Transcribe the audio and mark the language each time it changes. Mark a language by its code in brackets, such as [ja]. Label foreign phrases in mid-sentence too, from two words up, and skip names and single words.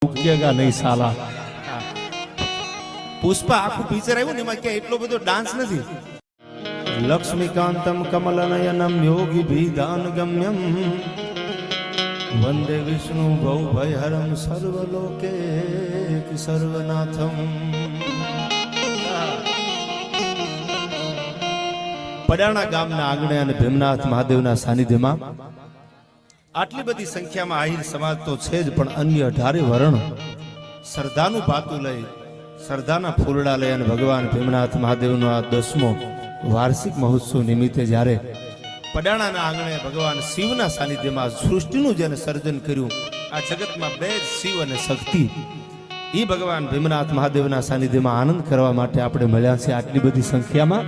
[hi] झुकेगा नहीं साला। [gu] પુષ્પા આખું પિક્ચર આવ્યું ને એમાં ક્યાં એટલો બધો ડાન્સ નથી. [sa] लक्ष्मीकांतम कमलनयनम योगी भीदान गम्यम वंदे विष्णु भवभयहरम सर्वलोके सर्वनाथम। [gu] પડાણા ગામના આંગણે અને ભીમનાથ મહાદેવના સાનિધ્યમાં આટલી બધી સંખ્યામાં આહિર સમાજ તો છે જ, પણ અન્ય 18 વર્ણ શ્રદ્ધાનું પાતું લઈ, શ્રદ્ધાના ફૂલડા લઈ અને ભગવાન ભીમનાથ મહાદેવનો આ 10મો વાર્ષિક મહોત્સવ નિમિત્તે જ્યારે પડાણાના આંગણે ભગવાન શિવના સાનિધ્યમાં સૃષ્ટિનું જેને સર્જન કર્યું, આ જગતમાં બે જ શિવ અને શક્તિ, એ ભગવાન ભીમનાથ મહાદેવના સાનિધ્યમાં આનંદ કરવા માટે આપણે મળ્યા છે આટલી બધી સંખ્યામાં.